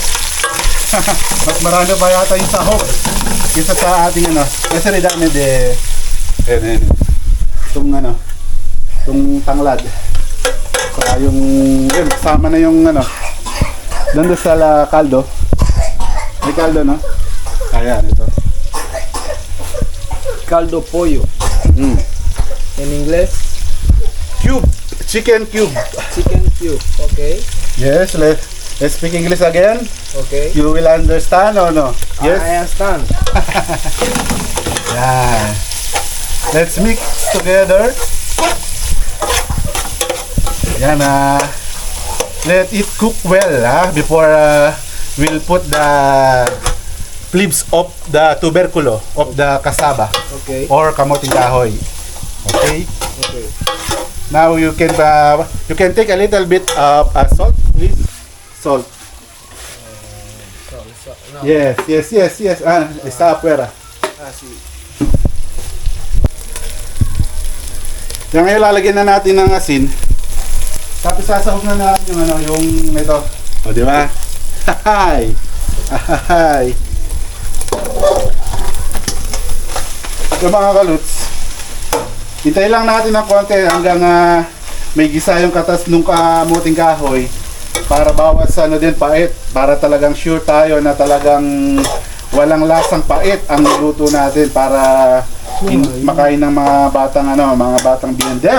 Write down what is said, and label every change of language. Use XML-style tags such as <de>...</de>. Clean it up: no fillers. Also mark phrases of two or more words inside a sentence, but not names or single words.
<tl>Mas marami pa yata yung sahog kaysa sa ating kasi ridame de itong tanglad. Saka yung kasama na yung doon sa kaldo. May kaldo no? Ayan ito.</tl> <es>Caldo pollo. En inglés,</es> <en>Cube, chicken cube. chicken cube. Okay. Yes, let's speak English again. Okay. You will understand or no? Yes. I understand. Yeah. Let's mix together. Yan let it cook well before we'll put the leaves of the tuberculo of the cassava Okay. or</en> <tl>kamoting kahoy.</tl> <en>Okay. Okay. Now you can take a little bit of salt, please. Salt. No. Yes.</en> <es>Está afuera. Sí.</es> <tl>Yan ngayon lalagyan na natin ng asin. Tapos sasahog na natin yung ito. O di ba? Hay. Hay. So mga kaluts, hintayin lang natin ng konti hanggang may gisa yung katas nung kamuting kahoy para bawas din pait, para talagang sure tayo na talagang walang lasang pait ang luto natin para makain ng mga batang B&M.</tl>